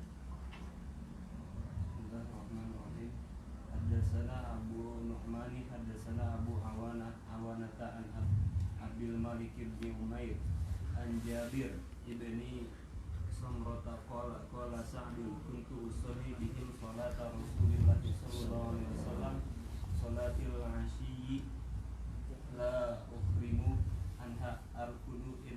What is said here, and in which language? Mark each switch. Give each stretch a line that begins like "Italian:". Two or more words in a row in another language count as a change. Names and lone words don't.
Arabic: بسم الله الرحمن الرحيم. حدثنا أبو النعمان حدثنا أبو عوانة عن أبي الملك بن عمير عن جابر بن سمرة قال سعد كنت أصلي بهم صلاة رسول الله صلى الله عليه وسلم صلاتي العشي لا أخرم عنها أركد